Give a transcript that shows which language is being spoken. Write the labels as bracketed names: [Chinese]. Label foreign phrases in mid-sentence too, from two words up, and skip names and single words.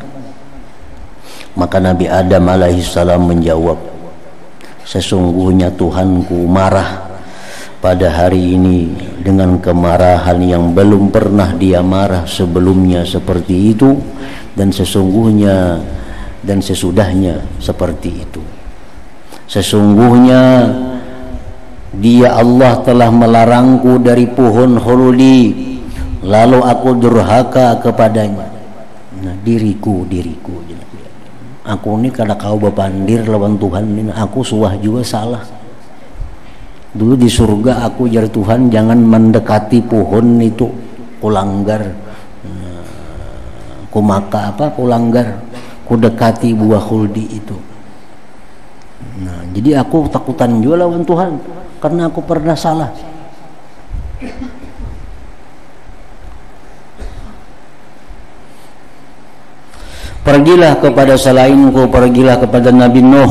[Banjar] Maka Nabi Adam alaihissalam menjawab, sesungguhnya Tuhanku marah pada hari ini dengan kemarahan yang belum pernah dia marah sebelumnya seperti itu, dan sesungguhnya dan sesudahnya seperti itu. Sesungguhnya Dia Allah telah melarangku dari pohon khuldi, lalu aku durhaka kepadanya. Nah, diriku aku ini kada kau bapandir lawan Tuhan ini, aku suah juga salah. Dulu di surga aku jar Tuhan jangan mendekati pohon itu, kulanggar, kulanggar, ku dekati buah khuldi itu. Nah, jadi aku takutan juga lawan Tuhan karena aku pernah salah. Pergilah kepada selainku, pergilah kepada Nabi Nuh.